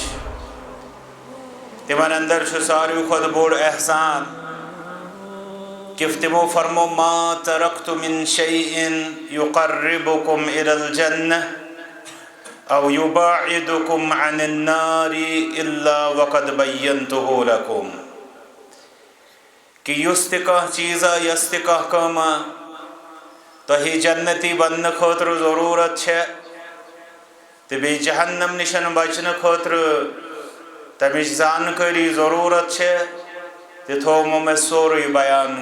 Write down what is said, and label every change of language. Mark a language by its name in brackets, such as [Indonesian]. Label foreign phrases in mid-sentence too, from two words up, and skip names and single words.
[Kashmiri] چھِ تِمن اندر چھُ ساروٕے کھۄتہٕ بوٚڑ احسان کہ تِمو فرمو [Arabic] ما ترکت من شیء یقربکم الی الجنہ او یباعدکم عن النار الا وقد بینتہ لکم [Kashmiri] کہ یُس تہِ کانٛہہ چیٖزا یۄس تہِ کانٛہہ کٲما تۄہہِ جنتی بننہٕ خٲطرٕ ضروٗرت چھےٚ تہٕ بیٚیہِ جہنم نِش بچنہٕ خٲطرٕ تمِچ زانکٲری ضروٗرت چھےٚ تہِ تھومو مےٚ سورُے بیان